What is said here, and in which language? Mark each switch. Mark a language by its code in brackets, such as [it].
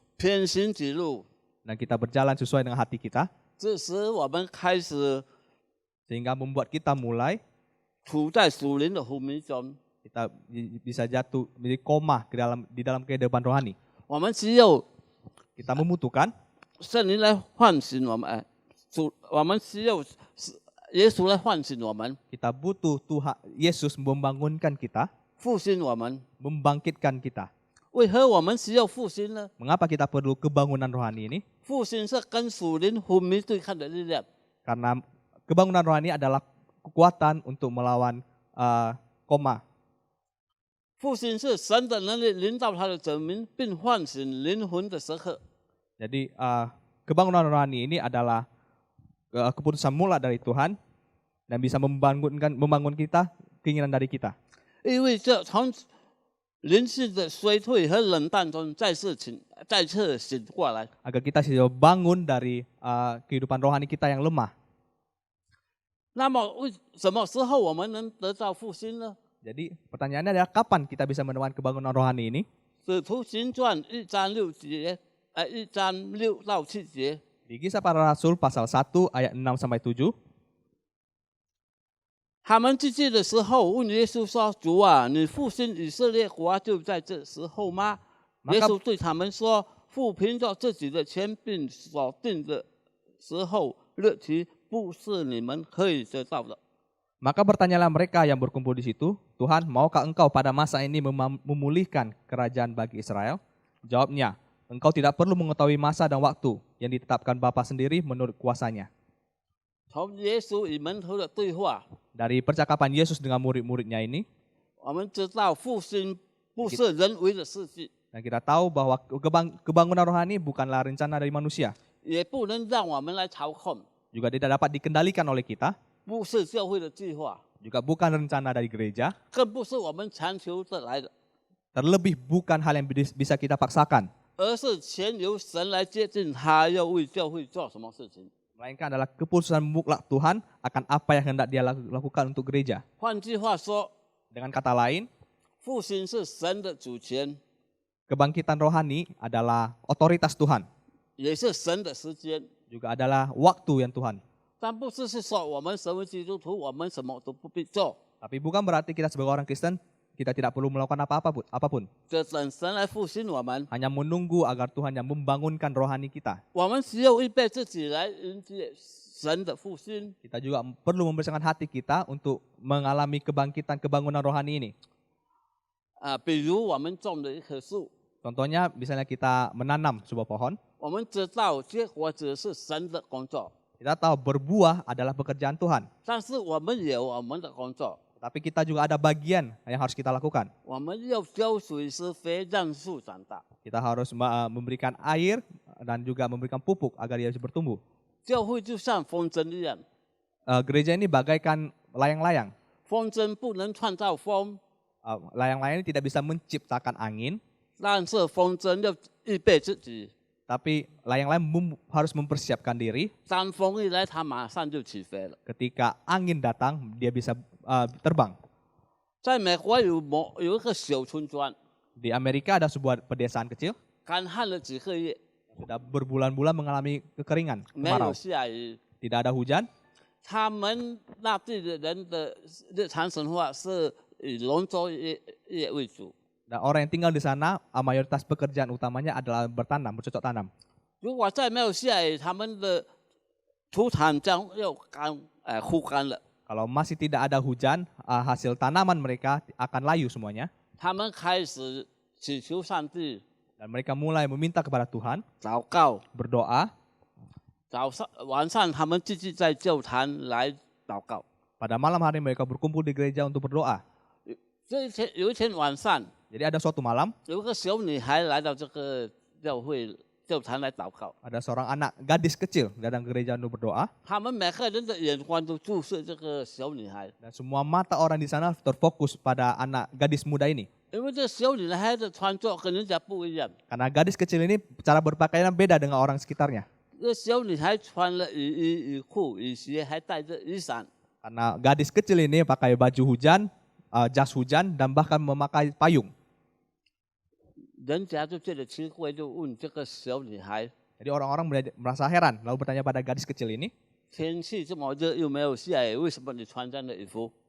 [zh] 偏行己路， [id] dan kita berjalan sesuai dengan hati kita, [zh] 这时我们开始 [id] sehingga membuat kita mulai [zh] 处在属灵的昏迷中。 [id] kita bisa jatuh menjadi koma di dalam kehidupan rohani. [zh] 我们只有 [id] Kita membutuhkan [zh] 圣灵来唤醒我们，我们只有耶稣来唤醒我们， [id] kita butuh Tuhan Yesus membangunkan kita, [zh] 复兴我们。 [id] membangkitkan kita. [zh] 为何我们需要复兴呢？ [id] Mengapa kita perlu kebangunan rohani ini? [zh] 复兴是跟属灵昏迷对抗的力量。 [id] Karena kebangunan rohani adalah kekuatan untuk melawan koma. [zh] 复兴是神的能力领导他的子民，并唤醒灵魂的时刻。 [id] Jadi kebangunan rohani ini adalah keputusan mula dari Tuhan dan bisa membangun kita, keinginan dari kita. [zh] 因为这从灵性的衰退和冷淡中再次醒过来。 [id] Agar kita bisa bangun dari kehidupan rohani kita yang lemah. [zh] 那么为什么时候我们能得到复兴呢？ [id] Jadi pertanyaannya adalah kapan kita bisa menemukan kebangunan rohani ini? [zh] 使徒行传1章6节，1章6到7节。 [id] Di Kisah Para Rasul pasal 1 ayat 6 sampai 7. [zh] 他们进去的时候问耶稣说：“主啊，你复兴以色列国就在这时候吗？” 耶稣对他们说：“父凭着自己的权柄所定的时候日期，不是你们可以得到的。” [id] Maka bertanyalah mereka yang berkumpul di situ, Tuhan, maukah engkau pada masa ini memulihkan kerajaan bagi Israel? Jawabnya, engkau tidak perlu mengetahui masa dan waktu yang ditetapkan Bapa sendiri menurut kuasanya. [zh] 从耶稣与门徒的对话， [id] Dari percakapan Yesus dengan murid-muridnya ini, [zh] 我们知道复兴不是人为的事情， [id] dan kita tahu bahwa kebangunan rohani bukanlah rencana dari manusia, [zh] 也不能让我们来操控， [id] juga tidak dapat dikendalikan oleh kita, [zh] 不是教会的计划， [id] juga bukan rencana dari gereja, [zh] 更不是我们强求得来的， [id] terlebih bukan hal yang bisa kita paksakan, [zh] 而是全由神来接近他要为教会做什么事情。 [id] melainkan adalah keputusan mutlak Tuhan akan apa yang hendak dia lakukan untuk gereja. [zh] 换句话说， [id] Dengan kata lain, [zh] 复兴是神的主权， [id] kebangkitan rohani adalah otoritas Tuhan, [zh] 也是神的时间。 [id] juga adalah waktu yang Tuhan. [zh] 但不是说我们身为基督徒，我们什么都不必做， [id] Tapi bukan berarti kita sebagai orang Kristen, kita tidak perlu melakukan apapun. [zh] 就等神来复兴我们。 [id] Hanya menunggu agar Tuhan yang membangunkan rohani kita. [zh] 我们只有预备自己来迎接神的复兴。 [id] Kita juga perlu membersihkan hati kita untuk mengalami kebangkitan kebangunan rohani ini. [zh] 比如我们种的一棵树， [id] Contohnya, misalnya kita menanam sebuah pohon, [zh] 我们知道结果子是神的工作， [id] kita tahu berbuah adalah pekerjaan Tuhan. [zh] 但是我们有我们的工作， [id] Tapi kita juga ada bagian yang harus kita lakukan. [zh] 我们要浇水施肥，让树长大。 [id] Kita harus memberikan air dan juga memberikan pupuk agar dia bisa bertumbuh. [zh] 教会就像风筝一样， [id] Gereja ini bagaikan layang-layang. [zh] 风筝不能创造风， [id] Layang-layang ini tidak bisa menciptakan angin, [zh] 但是风筝要预备自己。 [id] tapi layang-layang harus mempersiapkan diri. [zh] 当风一来，它马上就起飞了。 [id] Ketika angin datang, dia bisa terbang. [zh] 在美国有一个小村庄， [id] Di Amerika ada sebuah pedesaan kecil, [zh] 干旱了几个月， [id] sudah berbulan-bulan mengalami kekeringan, [zh] 没有 [id] kemarau, [zh] 下雨。 [id] tidak ada hujan. [zh] 他们那地的人的日常生活是以农作业为主。 [id] Dan orang yang tinggal di sana, mayoritas pekerjaan utamanya adalah bertanam, bercocok tanam. [zh] 如果再没有下雨，他们的土产将要枯干了。 [id] Kalau masih tidak ada hujan, hasil tanaman mereka akan layu semuanya. [zh] 他们开始祈求上帝， [id] Dan mereka mulai meminta kepada Tuhan, [zh] 祷告。 [id] berdoa. [zh] 晚上他们继续在教堂来祷告。 [id] Pada malam hari mereka berkumpul di gereja untuk berdoa. [zh] 有一天晚上， [id] Jadi ada suatu malam, [zh] 有个小女孩来到这个教堂来祷告。 [id] ada seorang anak gadis kecil datang ke gereja untuk berdoa. [zh] 他们每个人的眼光都注视这个小女孩， [id] Dan semua mata orang di sana terfokus pada anak gadis muda ini. [zh] 因为这小女孩的穿着跟人家不一样。 [id] Karena gadis kecil ini cara berpakaian beda dengan orang sekitarnya. [zh] 这小女孩穿了雨衣、雨裤、雨鞋，还带着雨伞。 [id] Karena gadis kecil ini pakai baju hujan, jas hujan, dan bahkan memakai payung. [zh] 人家就觉得奇怪，就问这个小女孩： [id] Jadi orang-orang merasa heran, lalu bertanya pada gadis kecil ini, [zh] 天气这么热，又没有下雨，为什么你穿这样的衣服？